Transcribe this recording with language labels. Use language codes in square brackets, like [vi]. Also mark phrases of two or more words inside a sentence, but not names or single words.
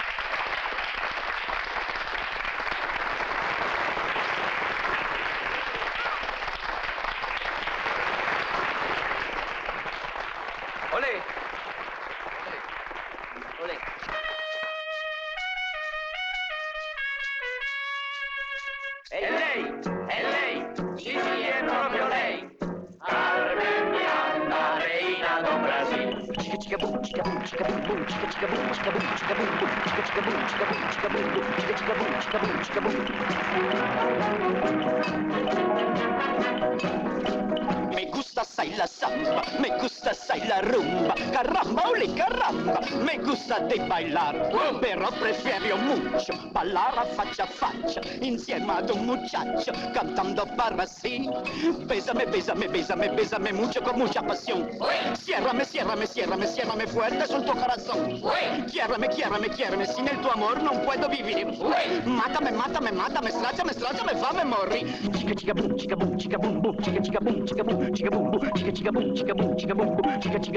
[it] Olè. È lei, sì, è proprio lei. [es] Carmen Miranda, reina do Brasil. Me gusta assai la samba, me gusta assai la rumba, caramba, ole caramba, me gusta de bailar, però prefiero mucho ballar a faccia, [it] insieme ad un [es] muchacho, cantando para sí. Bésame, bésame, bésame, bésame mucho con mucha pasión. Ciérrame, ciérrame, ciérrame, ciérrame fuerte [it] sul tuo [es] corazón. Chiérrame, chiérrame, chiérrame, sin el tu amor non puedo vivir. Mátame, mátame, mátame, [it] stráciame, stráciame, fame morir. Chica, chica, boom, chica, boom, chica, boom, boom, chica, chica, boom, chica, boom, chica, boom, boom, chica, chica, boom, chica, boom, chica, boom, boom, chica,